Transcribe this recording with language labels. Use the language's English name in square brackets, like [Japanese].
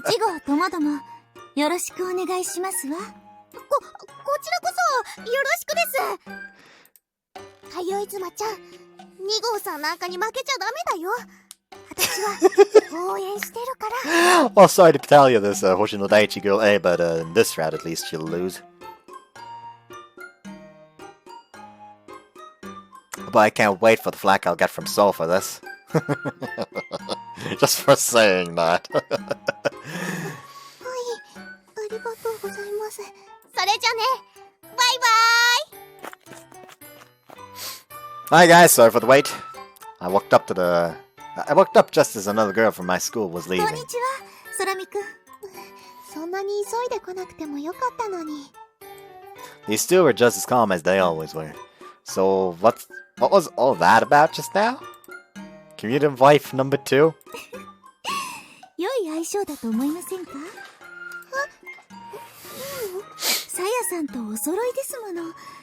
[Japanese] 1号ともども、よろしくお願いしますわ。こちらこそ、よろしくです。かよいずまちゃん、2号さんなんかに負けちゃダメだよ。私は、応援してるから。 [English] Well, sorry to tell you this, Hoshino Daiichi girl A, but in this round at least she'll lose. But I can't wait for the flack I'll get from Sol for this. Just for saying that. [Japanese] はい、ありがとうございます。それじゃね、バイバーイ [English] Hi guys, sorry for the wait. I walked up just as another girl from my school was [Japanese] こん [English] leaving. [Japanese] にちは、空見くん。そんなに急いで来なくてもよかったのに。 [English] These two were just as calm as they always were. So, what was all that about just now? Commute wife number 2? [Japanese] 良い相性だと思いませんか？さやさんとお揃いですもの。